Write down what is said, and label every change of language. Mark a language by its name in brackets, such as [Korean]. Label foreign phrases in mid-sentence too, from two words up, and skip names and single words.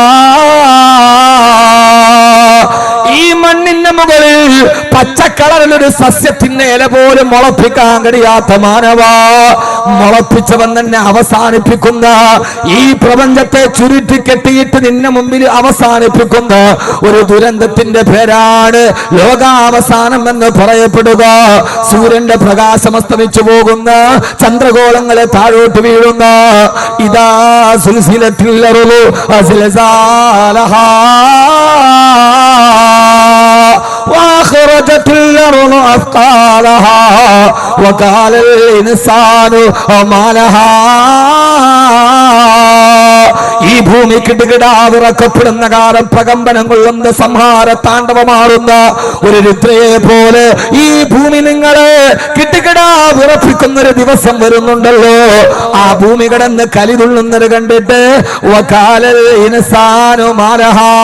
[Malayalam] ഈ മണ്ണിന്റെ മുകളിൽ പച്ചക്കളറിലൊരു സസ്യത്തിന്റെ ഇല പോലും മുളപ്പിക്കാൻ കഴിയാത്ത മാനവാ, മുളപ്പിച്ചവൻ തന്നെ അവസാനിപ്പിക്കുന്ന, ഈ പ്രപഞ്ചത്തെ ചുരുട്ടി കെട്ടിയിട്ട് നിന്നെ മുമ്പിൽ അവസാനിപ്പിക്കുന്ന ഒരു ദുരന്തത്തിന്റെ പേരാണ് ലോകാവസാനം എന്ന് പറയപ്പെടുക. സൂര്യന്റെ പ്രകാശം അസ്തമിച്ചു പോകുന്ന, ചന്ദ്രഗോളങ്ങളെ താഴോട്ട് വീഴുന്ന, [Arabic] إذا زلزلت الأرض زلزالها وأخرجت الأرض أثقالها وقال الإنسان ما لها. [Malayalam] ഈ ഭൂമി കിടുകിടാ വിറക്കപ്പെടുന്ന കാലം പ്രകമ്പനം കൊള്ളുന്ന സംഹാര താണ്ഡവമാറുന്ന ഒരു രുദ്രയെ പോലെ ഈ ഭൂമി നിങ്ങളെ കിടുകിടാ വിറപ്പിക്കുന്ന ഒരു ദിവസം വരുന്നുണ്ടല്ലോ. ആ ഭൂമി കിടന്ന് കലിതുള്ളുന്നത് കണ്ടിട്ട് [Arabic] وقال الإنسان ما لها.